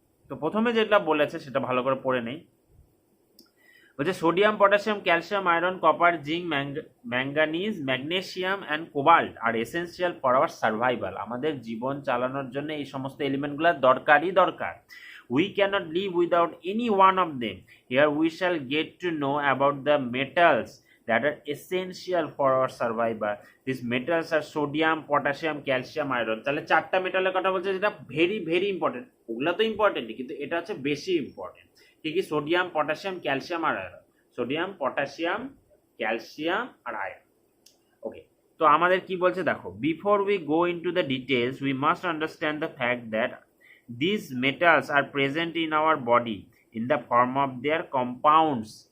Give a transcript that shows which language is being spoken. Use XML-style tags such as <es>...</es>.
<bn>তো প্রথমে যেটা বলেছে সেটা ভালো করে পড়ে নেই। বলছে</bn> <en>Sodium, potassium, calcium, iron, copper, zinc, manganese, magnesium and cobalt are essential for our survival.</en> <bn>আমাদের জীবন চালানোর জন্য এই সমস্ত এলিমেন্টগুলো দরকারই দরকার।</bn> <en>We cannot live without any one of them. Here we shall get to know about the metals that are essential for our survival. These metals are sodium, potassium, calcium, iron।</en> <bn>তাহলে 4টা মেটালের কথা বলছে যেটা ভেরি ভেরি ইম্পর্টেন্ট। ওগুলো তো ইম্পর্টেন্টই, কিন্তু এটা হচ্ছে বেশি ইম্পর্টেন্ট। কি কি, সোডিয়াম, পটাশিয়াম, ক্যালসিয়াম আর আয়রন। সোডিয়াম, পটাশিয়াম, ক্যালসিয়াম আর আয়রন।</bn> <en>okay,</en> <bn>তো আমাদের কি বলছে দেখো,</bn> <en>Before we go into the details we must understand the fact that these metals are present in our body in the form of their compounds।</en>